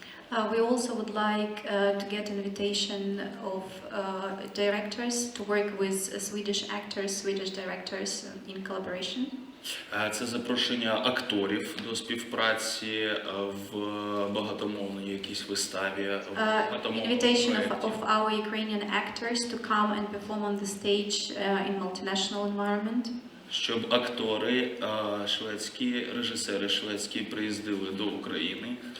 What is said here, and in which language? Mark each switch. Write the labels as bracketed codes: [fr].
[en] We also would like to get invitation of directors to work with Swedish actors, Swedish directors in collaboration. [uk] Це запрошення акторів до співпраці в багатомовній якійсь виставі. [en] Invitation of our Ukrainian actors to come and perform on the stage in multinational environment. [uk] Щоб актори шведські, режисери шведські приїздили до України.